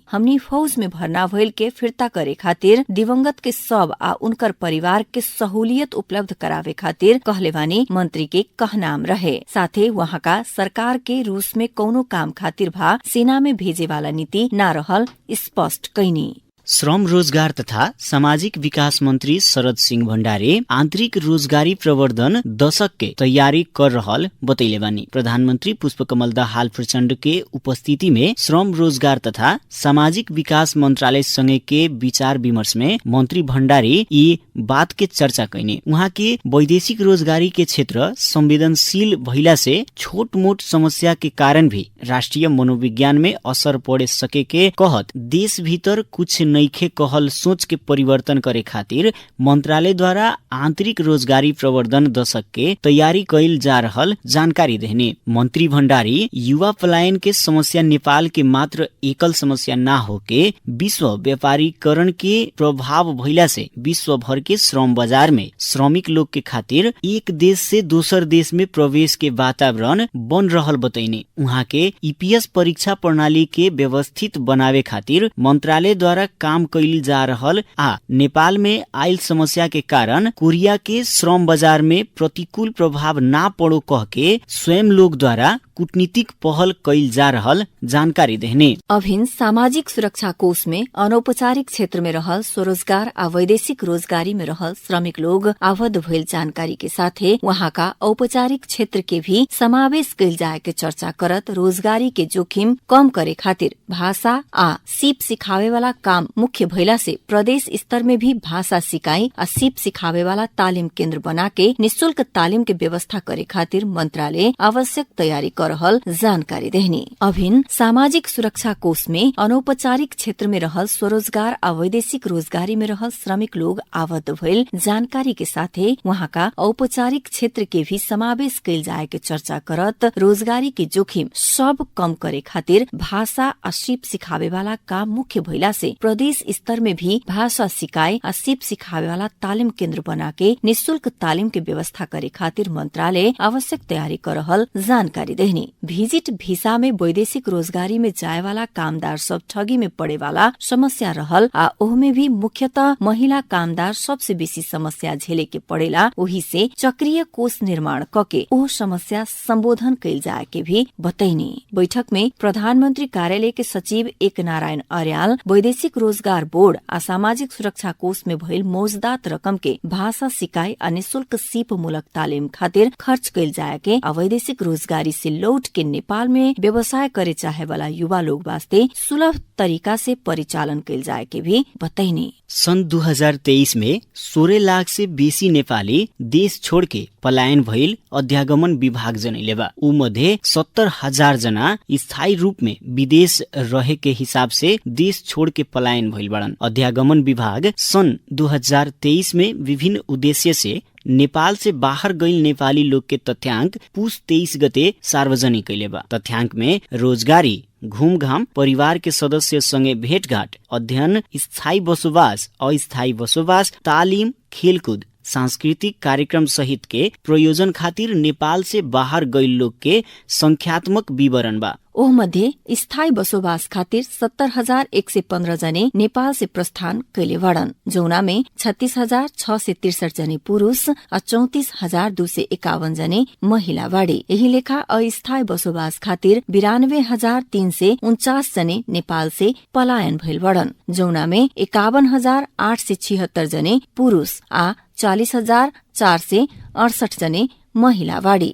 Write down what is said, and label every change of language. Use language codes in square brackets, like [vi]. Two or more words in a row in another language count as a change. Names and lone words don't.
[bho] हमनी फौज में भर्ना भइल के फिर्ता करे खातिर दिवंगत के शव आ उनकर परिवार के सहूलियत उपलब्ध करावे खातिर कहले बानी मंत्री के कहनाम रहे। साथे वहाँ का सरकार के रूस में कौनो काम खातिर भा सेना में भेजे वाला नीति न रहल स्पष्ट कैनी। श्रम रोजगार तथा सामाजिक विकास मंत्री शरद सिंह भण्डारी आंतरिक रोजगारी प्रवर्धन दशक के तैयारी कर रहल बतैले बानी। प्रधानमंत्री पुष्पकमल दाहाल प्रचण्ड के उपस्थिति में श्रम रोजगार तथा सामाजिक विकास मंत्रालय संगे के विचार विमर्श में मंत्री भण्डारी यी बात के चर्चा कैने। उहाँ के वैदेशिक रोजगारी के क्षेत्र संवेदनशील भइला से छोट मोट समस्या के कारण भी राष्ट्रीय मनोविज्ञान में असर पड़े सके के कहत देश भीतर कुछ नइखे कहल सोच के परिवर्तन करे खातिर मंत्रालय द्वारा आंतरिक रोजगारी प्रवर्धन दशक के तैयारी कैल जा रहल जानकारी देने। मंत्री भण्डारी युवा पलायन के समस्या नेपाल के मात्र एकल समस्या ना होके विश्व व्यापारीकरण के प्रभाव भइला से विश्व भर के श्रम बाजार में श्रमिक लोग के खातिर एक देश से दोसर देश में प्रवेश के वातावरण बन रहल बतैने। उहाँ के ईपीएस परीक्षा प्रणाली के व्यवस्थित बनावे खातिर मंत्रालय द्वारा काम कैल जा रहल आ नेपाल में आयल समस्या के कारण कोरिया के श्रम बाजार में प्रतिकूल प्रभाव ना पड़ो कह के स्वयं लोग द्वारा कूटनीतिक पहल कैल जा रहल जानकारी देने। अभिन्न सामाजिक सुरक्षा कोष में अनौपचारिक क्षेत्र में रहल स्वरोजगार आ वैदेशिक रोजगारी में रहल श्रमिक लोग आबद्ध भइल जानकारी के साथे वहाँ का औपचारिक क्षेत्र के भी समावेश कैल जाए के चर्चा करत रोजगारी के जोखिम कम करे खातिर भाषा आ सीप सिखावे वाला काम मुख्य भइला से प्रदेश स्तर में भी भाषा सिकाई आ सीप सिखावे वाला तालिम केन्द्र बना के निःशुल्क तालिम के व्यवस्था करे खातिर मंत्रालय आवश्यक तैयारी कर करहल जानकारी देहनी। अभिन सामाजिक सुरक्षा कोष में अनौपचारिक क्षेत्र में रहल स्वरोजगार आ वैदेशिक रोजगारी में रहल श्रमिक लोग आबद्ध भइल जानकारी के साथे वहाँका औपचारिक क्षेत्र के भी समावेश कैल जाए के चर्चा करत रोजगारी के जोखिम सब कम करे खातिर भाषा आ सिप सिखावे वाला काम मुख्य भइला से प्रदेश स्तर में भी भाषा सिकाए आ सिप सिखावे वाला तालिम केन्द्र बना के निःशुल्क तालिम के व्यवस्था करे खातिर मंत्रालय आवश्यक तैयारी करहल जानकारी देहनी। भिजिट भिसा में वैदेशिक रोजगारी में जाए वाला कामदार सब ठगी में पड़े वाला समस्या रहल आ ओहमे भी मुख्यतः महिला कामदार सबसे बेसी समस्या झेले के पड़ेला। वही से चक्रीय कोष निर्माण कके ओ समस्या संबोधन कैल जाए के भी बतैनी। बैठक में प्रधानमंत्री कार्यालय के सचिव एक नारायण अर्याल वैदेशिक रोजगार बोर्ड आ सामाजिक सुरक्षा कोष में भइल मौजदात रकम के भाषा सिकाई आ निःशुल्क सिप मूलक तालिम खातिर खर्च कैल जाए के आ वैदेशिक रोजगारी से लौट के नेपाल में व्यवसाय करे चाहे वाला युवा लोग वास्ते सुलभ तरीका से परिचालन कैल जाए के भी बतैनी। सन् 2023 में 16 लाख से बेसी नेपाली देश छोड़ के पलायन भइल अध्यागमन विभाग जनैले बा। ऊ मध्ये 70,000 जना स्थायी रूप में विदेश रहे के हिसाब से देश छोड़ के पलायन भइल बड़न। अध्यागमन विभाग सन् 2023 में विभिन्न उद्देश्य से नेपाल से बाहर गइल नेपाली लोग के तथ्याङ्क पुस 23 गते सार्वजनिक कैले बा। तथ्याङ्क में रोजगारी, घुमघाम, परिवार के सदस्य संगे भेटघाट, अध्ययन, स्थायी बसोबास, अस्थायी बसोबास, तालिम, खेलकूद, सांस्कृतिक कार्यक्रम सहित के प्रयोजन खातिर नेपाल से बाहर गइल लोग के संख्यात्मक विवरण बा। ओह मध्ये स्थायी बसोबास खातिर 70,115 जने नेपाल से प्रस्थान कैले वड़न, जौना में 36,663 जने पुरुष और 34,251 जने महिला बाड़ी। यही लेखा अस्थायी बसोबास खातिर 92,349 जने नेपाल से पलायन भइल वड़न, जौना में 51,876 जने पुरुष आ 40,468 जने महिला बाड़ी।